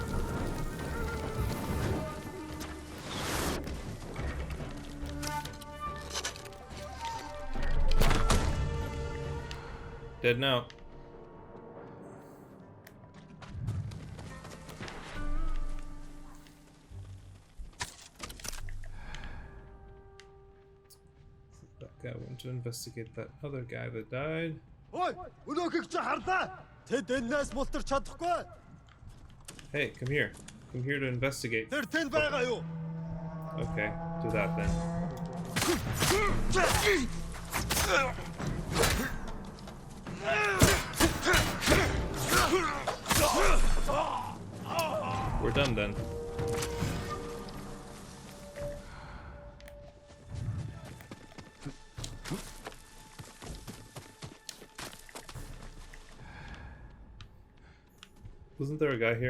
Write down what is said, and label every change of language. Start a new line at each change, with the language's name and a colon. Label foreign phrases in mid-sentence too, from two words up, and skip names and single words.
English: Dead now. That guy went to investigate that other guy that died.
Mongolian: Ой, өнөөхийг чи харлаа. Тэд энэс мултарч чадахгүй.
English: Hey, come here. Come here to investigate.
Mongolian: Тэр тэнд байгаа юу?
English: Okay, do that then. We're done then. Wasn't there a guy here?